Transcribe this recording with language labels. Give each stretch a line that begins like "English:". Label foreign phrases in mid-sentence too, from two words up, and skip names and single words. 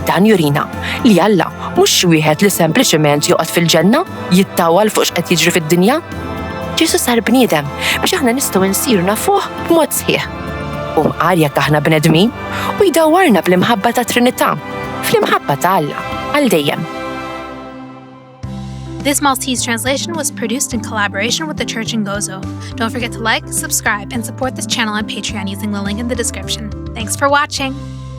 Maltese: Dan jurina li Alla mhux xi wieħed li sempliċement joqgħod fil-ġenna jittawal fuq x'qed jiġri fid-dinja. Ġesu sar bniedem biex aħna nistgħu nsiru nafuh b'mod sħiħ. U mqar jekk aħna bnedmin u jdawwarna bl-imħabba ta' Trinità, fl-imħabba ta' Alla għal dejjem.
English: This Maltese translation was produced in collaboration with the Church in Gozo. Don't forget to like, subscribe, and support this channel on Patreon using the link in the description. Thanks for watching!